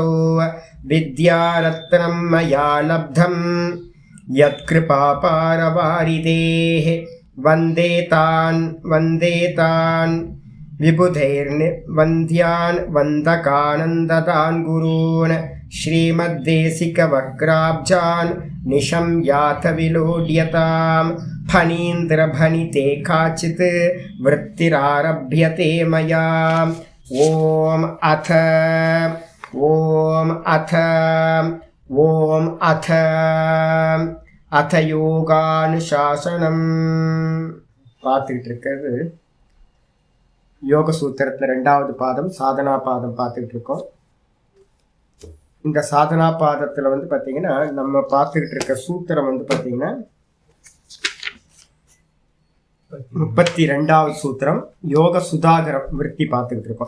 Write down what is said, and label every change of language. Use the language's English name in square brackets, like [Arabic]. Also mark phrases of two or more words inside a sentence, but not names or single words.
[Sanskrit] विद्यारत्नं मया लब्धं यत्कृपापारवारिदेः वन्दे तान् विबुधैर्वन्द्यान् वन्दकानन्ददान् गुरून् श्रीमद्देशिकवक्राब्जान् निशम्याथ विलोड्यतां फणीन्द्रभणिते काचित् वृत्तिरारभ्यते मया। ॐ अथ योगानुशासनम् [Tamil] பார்த்துக்கிட்டு இருக்கிறது. யோக சூத்திரத்தில் 2வது பாதம் சாதனா பாதம் பார்த்துக்கிட்டு இருக்கோம். இந்த சாதனா பாதத்தில் பார்த்தீங்கன்னா நம்ம பார்த்துக்கிட்டு இருக்க சூத்திரம் பார்த்தீங்கன்னா 32வது சூத்திரம் யோக சுதாகரம் விருத்தி பார்த்துக்கிட்டு இருக்கோம்.